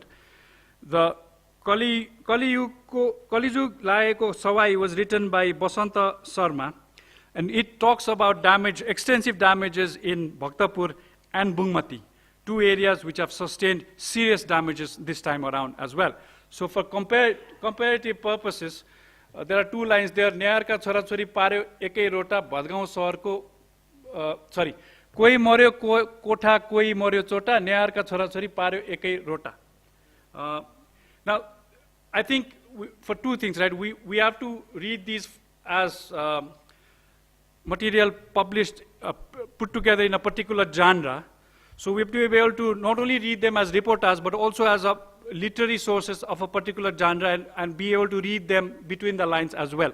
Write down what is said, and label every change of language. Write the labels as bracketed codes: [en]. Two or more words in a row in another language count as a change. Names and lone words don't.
[en] The Kaliyug Laeko Sawai was written by Basanta Sarma, and it talks about extensive damages in Bhaktapur and Bungmati, two areas which have sustained serious damages this time around as well. So for comparative purposes, there are two lines there. [ne] न्यारका छोराछोरी पार्यो एकै रोटा भादगाउँ सहरको कोही मर्यो कोठा कोही मर्यो चोटा न्यारका छोराछोरी पार्यो एकै रोटा. [en] Now, I think for two things, right? We have to read these as material published, put together in a particular genre. So we have to be able to not only read them as reportage, but also as literary sources of a particular genre and be able to read them between the lines as well.